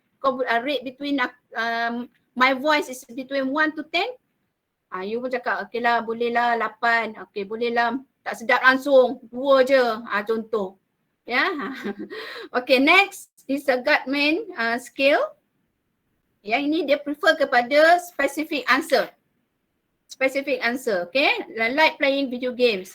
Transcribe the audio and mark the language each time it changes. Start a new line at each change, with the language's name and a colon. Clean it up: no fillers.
English: Kau rate between, my voice is between 1 to 10.
Malay: You pun cakap, okay lah, boleh lah 8. Okay, boleh lah. Tak sedap langsung. 2 je. Contoh.
English: Okay, next is a Gutman skill.
Malay: Yang ini dia
English: prefer kepada specific answer. Specific answer, okay? Like playing video games.